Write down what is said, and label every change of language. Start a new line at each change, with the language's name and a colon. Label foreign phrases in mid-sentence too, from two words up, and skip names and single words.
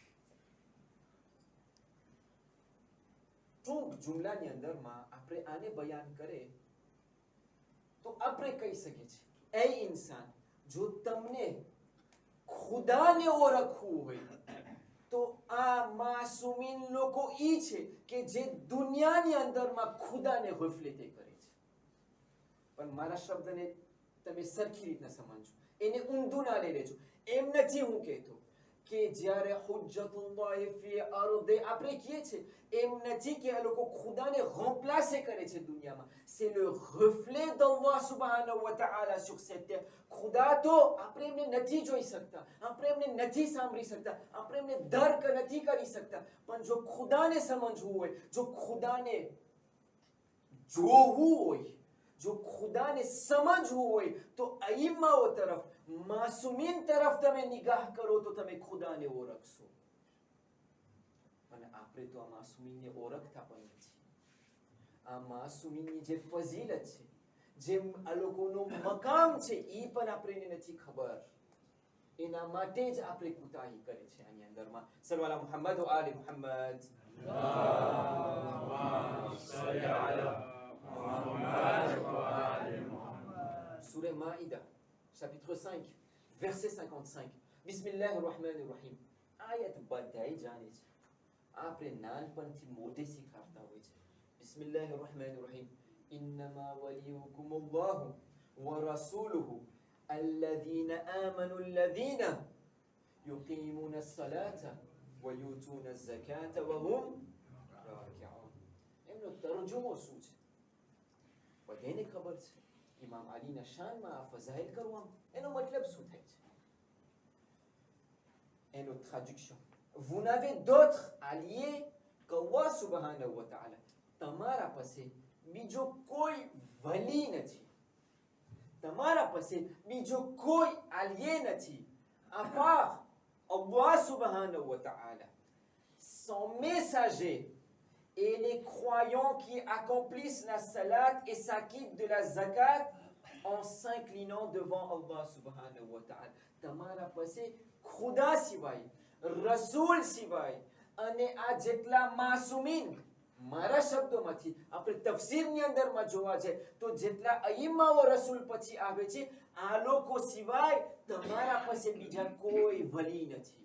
Gujarati: ટૂંક જુમલાની અંદરમાં આપણે આને બયાન કરે તો આપણે કહી શકીએ છીએ, એ ઇન્સાન, જો તમને ખુદાને ઓળખવું હોય તો આ માસુમીન લોકો ઈ છે કે જે દુનિયાની અંદરમાં ખુદાને ગફલતે કરે છે. પણ મારા શબ્દને તમે સરખી રીતના સમજો, એને ઊંધું ના લઈ લેજો. એમ નથી હું કહેતો કે જ્યારે
Arabic: حجة الله في الأرض
Gujarati: આપણે કહીએ છીએ, એમ નથી કે આ લોકો ખુદાને remplacer કરે છે દુનિયામાં.
French: c'est le reflet d'Allah
Arabic: سبحانه وتعالى
French: sur cette terre.
Gujarati: ખુદા તો આપણે એમને નથી જોઈ શકતા, આપણે એમને નથી સાંભળી શકતા, આપણે એમને દર્ક નથી કરી શકતા. પણ જો ખુદાને સમજવું હોય, જો ખુદાને જોવું હોય, જો ખુદાને સમજવું હોય તો અઈમ્માઓ તરફ, માસુમીન તરફ તમે નિગાહ કરો તો તમે ખુદાને ઓળખશો. અને આપણે તો આ માસુમીનને ઓળખતા પણ નથી. આ માસુમીનની જે ફઝીલત છે, જે આ લોકોનો મકામ છે, એ પણ આપણને નથી ખબર. એના માટે જ આપણે કુતાહી કરે છે આની અંદરમાં.
Arabic: صلى الله على محمد وآل محمد.
French: Surah Maïda, chapitre 5, verset 55.
Arabic: بسم الله الرحمن الرحيم.
Gujarati: આયત બધાય જાણે છે, આપણે નાનપણથી મોઢે શીખાડતા હોય છે.
Arabic: بسم الله الرحمن الرحيم. إنما وليكم الله ورسوله الذين آمنوا الذين يقيمون الصلاة ويؤتون الزكاة وهم راكعون.
Gujarati: એમનો તરજુમો શું છે બધાને ખબર છે. ઇમામ અલીના શાનમાં આ ફઝાઇલ કરવામાં એનો મતલબ શું થાય છે?
French: એનો traduction. Vous n'avez d'autre allié qu'Allah
Arabic: سبحانه وتعالى.
Gujarati: તમારા પાસે બીજો કોઈ વલી નથી, તમારા પાસે બીજો કોઈ allié નથી
French: à part
Gujarati: Allah
Arabic: سبحانه وتعالى.
French: Son messager et les croyants qui accomplissent la salat et s'acquittent de la zakat en s'inclinant devant Allah
Arabic: سبحانه وتعالى.
Gujarati: તમારા પાસે ખુદા સિવાય, રસૂલ સિવાય અને આ જેટલા માસુમીન, મારા શબ્દોમાંથી આપણે તફસીરની અંદરમાં જોવા જાય તો જેટલા અઈમ્માઓ રસૂલ પછી આવે છે, આ લોકો સિવાય તમારા પાસે બીજા કોઈ વલી નથી.